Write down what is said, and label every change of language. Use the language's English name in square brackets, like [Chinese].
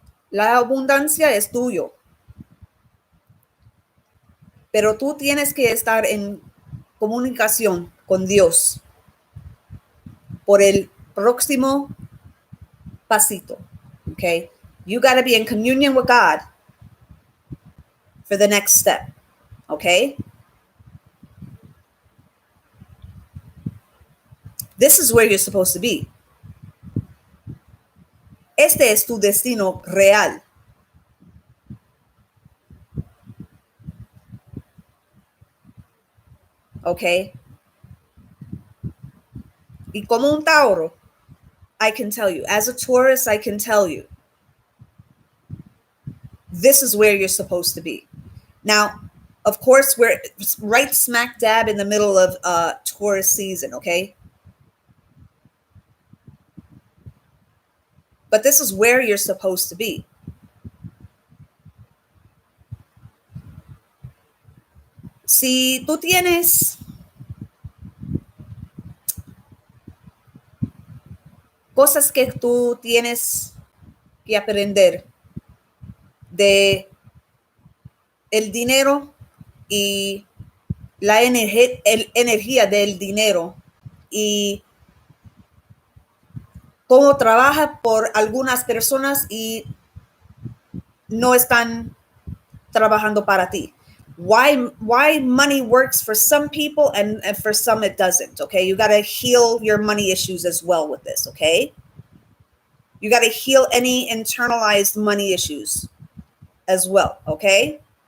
[Spanish] La abundancia es tuyo, pero tú tienes que estar en comunicación con Dios por el próximo pasito, okay? [English] You got to be in communion with God for the next step, okay? This is where you're supposed to be. [Spanish] Este es tu destino real. [English] okay? [Spanish] Y como un Tauro, [English] I can tell you, as a Taurus, I can tell you, this is where you're supposed to be. Now, of course, we're right smack dab in the middle of Taurus season, okay? But this is where you're supposed to be. [Spanish] Si tú tienes cosas que tú tienes que aprender de el dinero y la energía del dinero y cómo trabaja por algunas personas y no están trabajando para ti. [English] Why money works for some people and for some it doesn't, okay? You got to heal your money issues as well with this, okay? You got to heal any internalized money issues as well, okay?